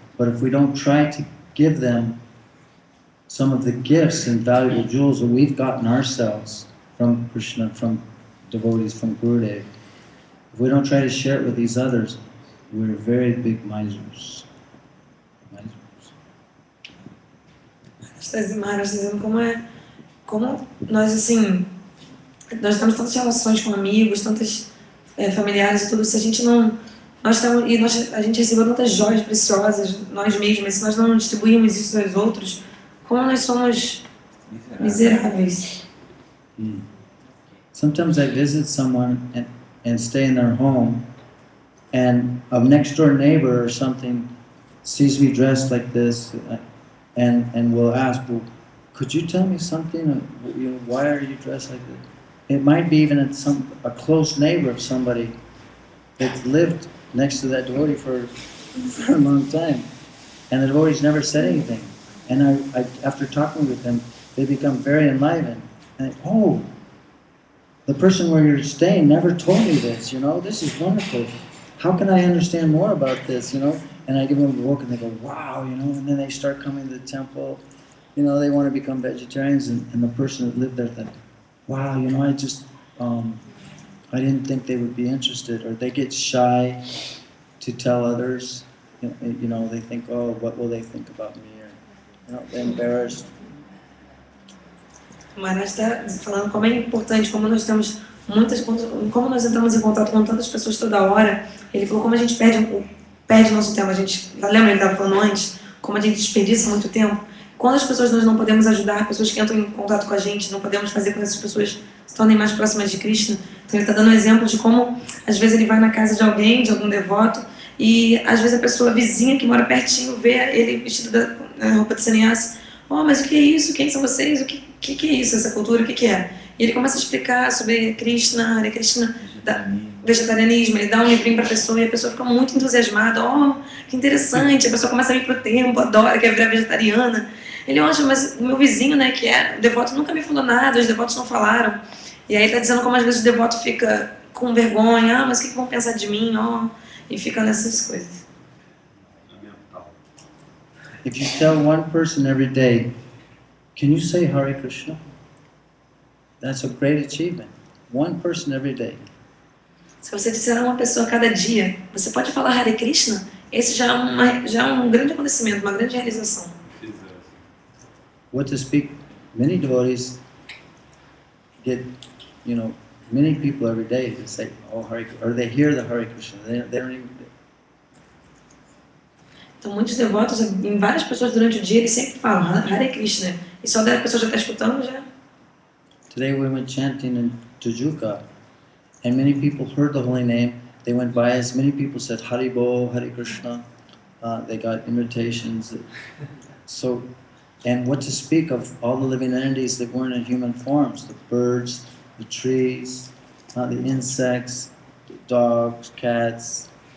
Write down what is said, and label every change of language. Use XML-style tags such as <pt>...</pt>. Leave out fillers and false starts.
<en>But if we don't try to give them some of the gifts and valuable jewels that we've gotten ourselves from Krishna, from devotees, from Gurudev, if we don't try to share it with these others, we're very big misers.</en> <pt>Maharaj dizendo como nós assim, nós temos tantas relações com amigos, tantas familiares e tudo, se a gente não, a gente recebeu tantas joias preciosas nós mesmos, se nós não distribuímos isso aos outros, como nós somos miseráveis.</pt> <en>Sometimes I visit someone and stay in their home, and a next door neighbor or something sees me dressed like this, and will ask, well, could you tell me something? Why are you dressed like this? It might be even a close neighbor of somebody that's lived next to that devotee for a long time, and the devotee's never said anything. And I after talking with them, they become very enlivened. And oh, the person where you're staying never told me this. This is wonderful. How can I understand more about this? And I give them a book, and they go, wow, and then they start coming to the temple. They want to become vegetarians, and the person that lived there thought, wow, I just, I didn't think they would be interested, or they get shy to tell others. They think, oh, what will they think about me? Or, they're embarrassed.</en> <pt>Maharaj está falando como é importante, como nós temos como nós entramos em contato com tantas pessoas toda hora. Ele falou como a gente perde nosso tempo. Lembra, ele estava falando antes, como a gente desperdiça muito tempo. Quando as pessoas nós não podemos ajudar, pessoas que entram em contato com a gente, não podemos fazer com que essas pessoas se tornem mais próximas de Krishna. Então ele está dando um exemplo de como, às vezes, ele vai na casa de alguém, de algum devoto, e às vezes a pessoa vizinha que mora pertinho vê ele vestido da roupa de sannyasi. Oh, mas o que é isso? Quem são vocês? O que é isso, essa cultura? O que é? E ele começa a explicar sobre Krishna, Hare Krishna, vegetarianismo. Ele dá um livrinho para a pessoa e a pessoa fica muito entusiasmada. Oh, que interessante. A pessoa começa a ir para o templo, adora, quer virar vegetariana. Ele acha, mas o meu vizinho, né, que é devoto, nunca me falou nada, os devotos não falaram. E aí ele está dizendo como às vezes o devoto fica com vergonha. Ah, mas o que vão pensar de mim? Oh, e fica nessas coisas.</pt> <en>If you tell one person every day, can you say Hare Krishna? That's a great achievement. One person every day.</en> <pt>Se você disser a uma pessoa a cada dia, você pode falar Hare Krishna? Esse já é um grande acontecimento, uma grande realização.</pt> <en>What to speak? Many devotees get, many people every day to say, oh Hare Krishna, or they hear the Hare Krishna. They don't even.</en> <pt>Então, muitos devotos, em várias pessoas durante o dia, eles sempre falam Hare Krishna. E só da pessoa já está escutando, já.</pt> <en>Today we went chanting in Tijuca, and many people heard the holy name. They went by us. Many people said Hare Bo, Hare Krishna. They got invitations. So, and what to speak of all the living entities that weren't in human forms: the birds, the trees, the insects, the dogs, cats.</en>